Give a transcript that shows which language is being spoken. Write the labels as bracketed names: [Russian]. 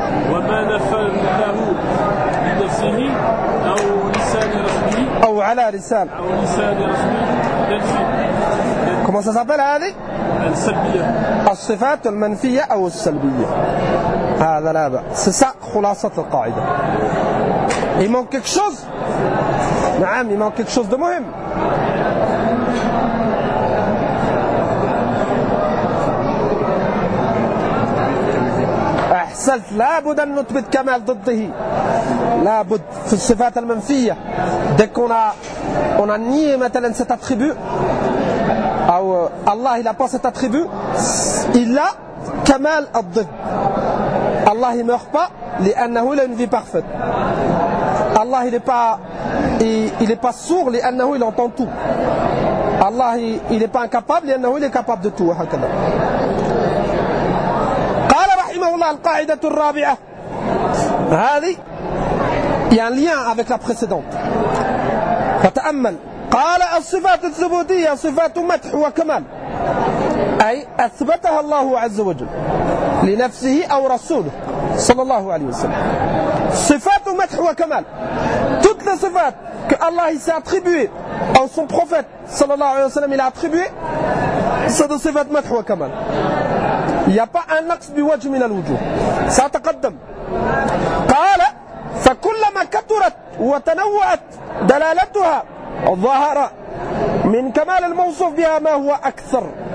[Arabic] وما نفى له لنفسه أو لسان رسوله أو على لسان رسوله كما ستصبح هذه السلبية الصفات المنفية أو السلبية هذا لا بأس سأ خلاصة القاعدة. [French] Il manque quelque chose. نعم il manque quelque chose de مهم. [Arabic] أحسنت لابد أن نثبت كمال ضده. لابد في الصفات المنفية. [French] Dès qu'on a nié maintenant cet attribut. أو الله il a pas cet attribut. Il a [Arabic] كمال الضد. [French] Allah il meurt pas, [Arabic] لأنه [French] il a une vie parfaite. Allah il est pas sourd, لأنه il entend tout. Allah il est pas incapable, [Arabic] لأنه [French] il est capable de tout. [Arabic] هكذا. قال رحمه الله القاعدة الرابعة. [French] هذه il y a un lien avec la précédente. [Arabic] فتأمل. قال الصفات الثبوتية صفات مدح وكمال. أي أثبتها الله عز وجل لنفسه أو رسوله صلى الله عليه وسلم صفات مدح وكمال. [French] Toutes les صفات que الله s'est attribué أو son prophète [Arabic] صلى الله عليه وسلم [French] il a attribué sont [Arabic] صفات مدح وكمال. [French] Il n'y a pas un نقص [Arabic] بوجه من الوجوه. سأتقدم. قال فكلما كثرت وتنوعت دلالتها ظهر من كمال الموصوف بها ما هو أكثر.